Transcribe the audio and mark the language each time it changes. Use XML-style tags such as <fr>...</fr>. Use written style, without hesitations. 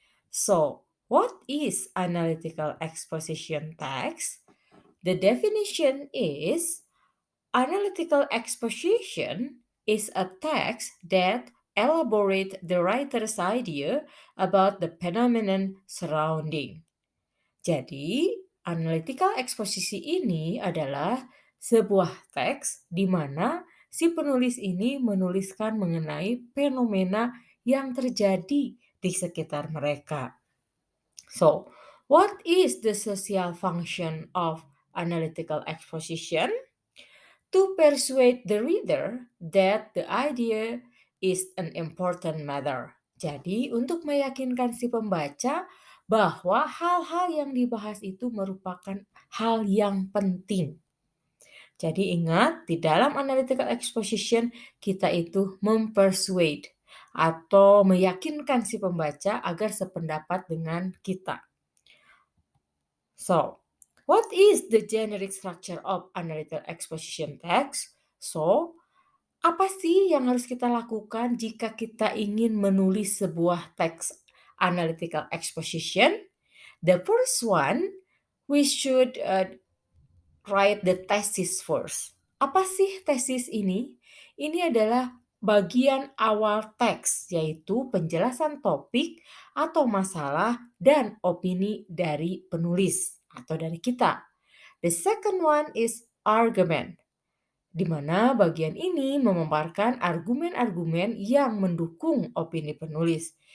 <en>So, what is analytical exposition text? The definition is analytical exposition is a text that elaborates the writer's idea about the phenomenon surrounding.</en> <id>Jadi, analytical exposisi ini adalah sebuah teks di mana si penulis ini menuliskan mengenai fenomena yang terjadi di sekitar mereka.</id> <en>So, what is the social function of analytical exposition? To persuade the reader that the idea is an important matter.</en> <id>Jadi, untuk meyakinkan si pembaca bahwa hal-hal yang dibahas itu merupakan hal yang penting. Jadi ingat, di dalam analytical exposition kita itu mempersuade atau meyakinkan si pembaca agar sependapat dengan kita.</id> <en>So, what is the generic structure of analytical exposition text?</en> <id>So, apa sih yang harus kita lakukan jika kita ingin menulis sebuah teks analytical exposition?</id> <en>The first one, we should write the thesis first.</en> <id>Apa sih tesis ini? Ini adalah bagian awal teks, yaitu penjelasan topik atau masalah dan opini dari penulis atau dari kita.</id> <en>The second one is argument,</en> <id>di mana bagian ini memaparkan argumen-argumen yang mendukung opini penulis.</id>